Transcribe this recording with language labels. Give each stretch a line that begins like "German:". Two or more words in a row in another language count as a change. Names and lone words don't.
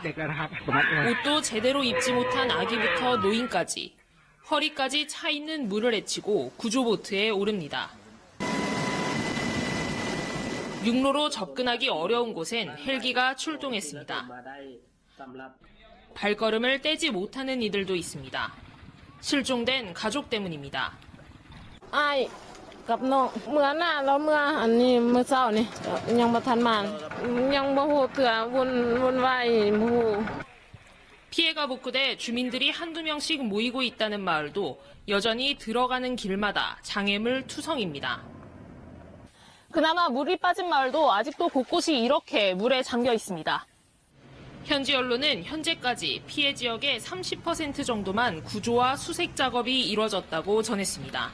Korean: 옷도 제대로 입지 못한 아기부터 노인까지 허리까지 차 있는 물을 헤치고 구조보트에 오릅니다. 육로로 접근하기 어려운 곳엔 헬기가 출동했습니다. 발걸음을 떼지 못하는 이들도 있습니다. 실종된 가족 때문입니다.
Northeastern Thai: กับน้องเมื่อหน้าแล้วเมื่ออันนี้เมื่อเช้านี่ยังบ่ทันมายังบ่ฮู้เถื่อวุ่นวายบ่ฮู้
Korean: 피해가 복구돼 주민들이 한두 명씩 모이고 있다는 마을도 여전히 들어가는 길마다 장애물 투성입니다. 그나마 물이 빠진 마을도 아직도 곳곳이 이렇게 물에 잠겨 있습니다. 현지 언론은 현재까지 피해 지역의 30% 정도만 구조와 수색 작업이 이뤄졌다고 전했습니다.